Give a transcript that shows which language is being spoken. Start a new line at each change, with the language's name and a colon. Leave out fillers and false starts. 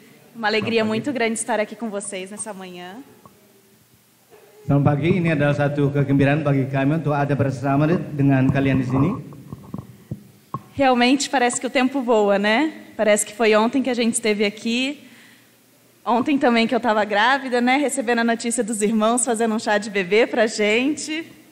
Portuguese: Uma alegria muito grande estar aqui com vocês nessa manhã.
Indonesian: Selamat pagi, ini adalah satu kegembiraan bagi kami untuk ada bersama dengan kalian di sini.
Portuguese: Realmente parece que o tempo voa, né? Parece que foi ontem que a gente esteve aqui. Ontem também que eu estava grávida, né? Recebendo a notícia dos irmãos, fazendo um chá de bebê pra gente.